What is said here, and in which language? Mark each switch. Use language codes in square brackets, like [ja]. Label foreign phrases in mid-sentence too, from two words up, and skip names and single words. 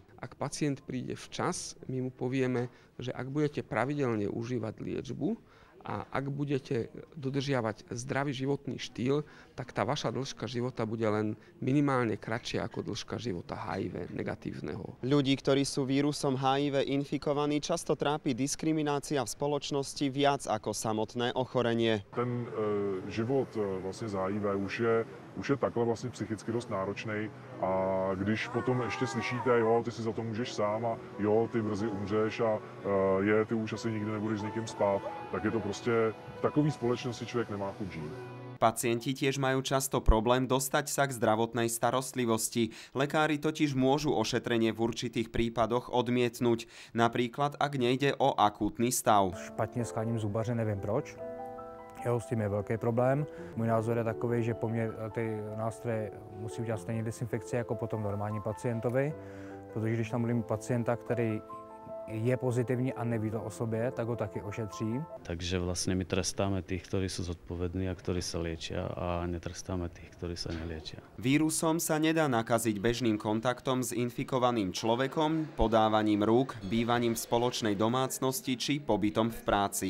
[sk] Ak pacient príde včas, my mu povieme, že ak budete pravidelne užívať liečbu a ak budete dodržiavať zdravý životný štýl, tak tá vaša dĺžka života bude len minimálne kratšia ako dĺžka života HIV negatívneho. Ľudí, ktorí sú vírusom HIV infikovaní, často trápi diskriminácia v spoločnosti viac ako samotné ochorenie. [cs] Ten život vlastně z HIV už je takhle vlastně psychicky dost náročný a když potom ještě slyšíte, jo, ty si za to můžeš sám a jo, ty brzy umřeš a ty už asi nikdy nebudeš s nikým spát, tak je to prostě v takové společnosti člověk nemá chuť žít. [sk] Pacienti tiež majú často problém dostať sa k zdravotnej starostlivosti. Lekári totiž môžu ošetrenie v určitých prípadoch odmietnúť, napríklad ak nejde o akútny stav. [cs] Špatně skláním zubaře, nevím proč. Jo, s tím je velký problém. Můj názor je takový, že po mně ty nástroje musí udělat stejně dezinfekci jako potom normální pacientovi, protože když tam budeme pacienta, který je pozitivní a neví to o sobě, tak ho taky ošetří. [sk] Takže vlastne my trestáme tých, ktorí sú zodpovední a ktorí sa liečia a netrestáme tých, ktorí sa neliečia. Vírusom sa nedá nakaziť bežným kontaktom s infikovaným človekom, podávaním rúk, bývaním v spoločnej domácnosti či pobytom v práci.